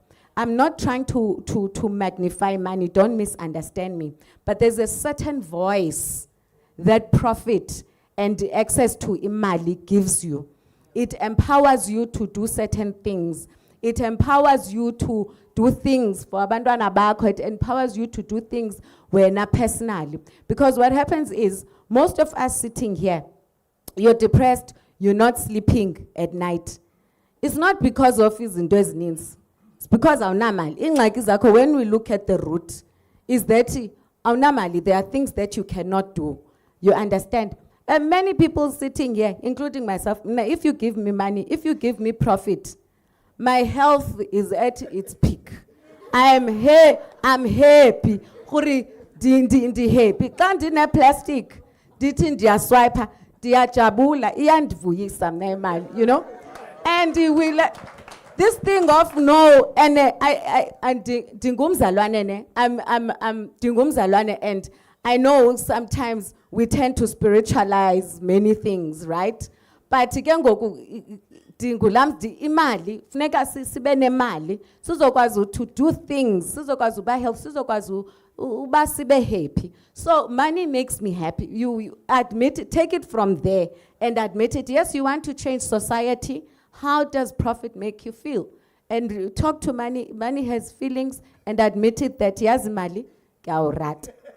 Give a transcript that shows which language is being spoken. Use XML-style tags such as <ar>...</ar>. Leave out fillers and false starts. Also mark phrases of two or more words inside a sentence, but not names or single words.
<en>I'm not trying to magnify money, don't misunderstand me. But there's a certain voice that profit and access to imali gives you. It empowers you to do certain things. It empowers you to do things for</en> <xh>abantwana bakho.</xh> <en>It empowers you to do things wena personally. Because what happens is, most of us sitting here, you're depressed, you're not sleeping at night. It's not because of</en> <xh>izinto ezininzi.</xh> <en>It's because awunamali.</en> <xh>Ingxaki zakho,</xh> <en>when we look at the root, is that Normally, there are things that you cannot do. You understand? And many people sitting here, including myself, if you give me money, if you give me profit, my health is at its peak. I'm happy. Huri, ndi happy.</en> <xh>Kandi na plastic. Dithi ndiyaswiper, ndiyajabula, iyandivuyisa mna imali,</xh> <en>you know? And we this thing of no, and ndingumzalwane ne, I'm ndingumzalwane, and I know sometimes we tend to spiritualize many things, right? But again,</en> <xh>imali, funeka sibe nemali, sizokwazi</xh> <en>to do things,</en> <xh>sizokwazi uba help, sizokwazi uba sibe happy.</xh> <en>So money makes me happy. You admit it, take it from there and admit it. Yes, you want to change society. How does profit make you feel? And you talk to money. Money has feelings, and admit it that yes, mali, rat.</en>